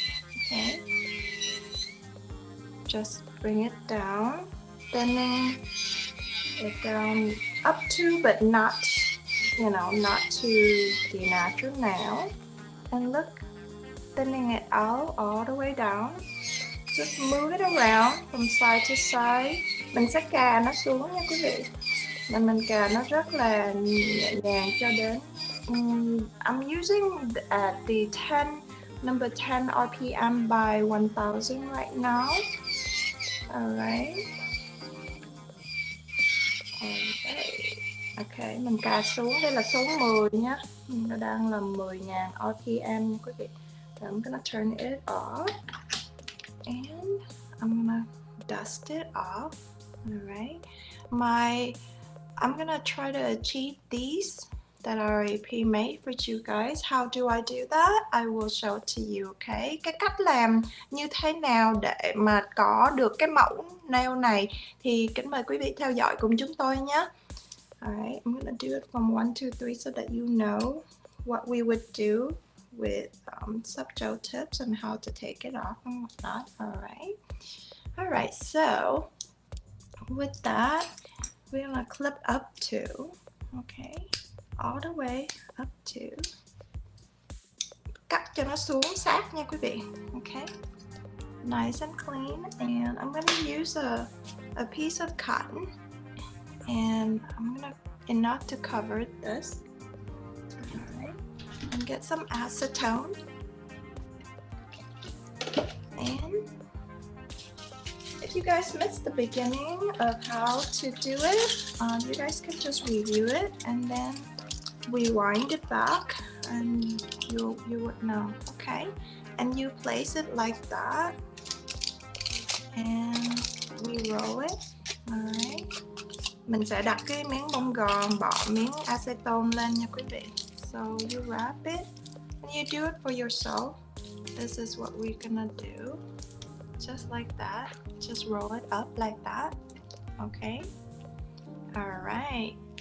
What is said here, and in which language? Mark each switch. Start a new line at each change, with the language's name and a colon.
English: Okay, just bring it down, thinning it down up to, but not, not to the natural nail. And look, thinning it out all the way down. Just move it around from side to side.
Vietnamese: Mình sẽ cà nó xuống nha quý vị. Mình cà nó rất là nhẹ nhàng cho đến
English: I'm using at the number 10 RPM by 1000 right now. Alright.
Vietnamese: Okay, mình cà xuống, đây là số 10 nhé. Nó đang là 10.000 RPM nha quý vị.
English: So I'm gonna turn it off, and I'm gonna dust it off. Alright. I'm gonna try to achieve these that are already pre-made for you guys. How do I do that? I will show it to you, okay?
Vietnamese: Cái cách làm như thế nào để mà có được cái mẫu nail này thì kính mời quý vị theo dõi cùng chúng tôi nhé.
English: Alright, I'm gonna do it from 1, 2, 3 so that you know what we would do with soft gel tips and how to take it off and whatnot. Alright, so with that, we're gonna clip up to, okay, all the way up to,
Vietnamese: cắt cho nó xuống sát nha quý vị.
English: Okay, nice and clean. And I'm gonna use a piece of cotton, and I'm gonna enough to cover this. Alright, and get some acetone, and if you guys missed the beginning of how to do it, you guys can just review it and then rewind it back, and you would know. Okay, and you place it like that, and we roll it.
Vietnamese: Alright, mình sẽ đặt cái miếng bông gòn, bỏ miếng acetone lên nha quý vị.
English: So you wrap it and you do it for yourself. This is what we're gonna do. Just like that. Just roll it up like that. Okay. Alright.